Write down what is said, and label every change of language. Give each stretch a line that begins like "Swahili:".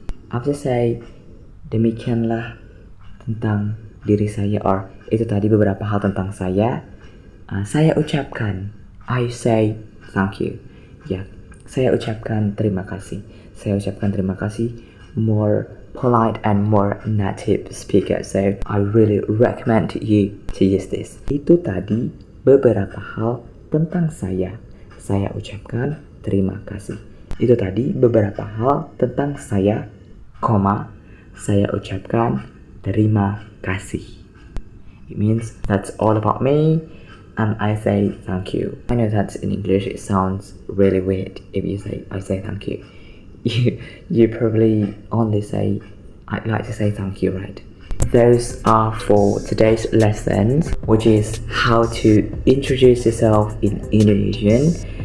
English: After say
Indonesian: demikianlah tentang diri saya or itu tadi beberapa hal tentang saya ucapkan,
English: I say thank you.
Indonesian: Ya, saya ucapkan terima kasih. Saya ucapkan terima kasih
English: more polite and more native speaker. So I really recommend you to use this.
Indonesian: Itu tadi beberapa hal tentang saya. Saya ucapkan terima kasih. Itu tadi beberapa hal tentang saya, saya ucapkan terima kasih.
English: It means that's all about me and I say thank you. I know that in English it sounds really weird if you say I say thank you. You probably only say I'd like to say thank you, right? Those are for today's lessons, which is how to introduce yourself in Indonesian.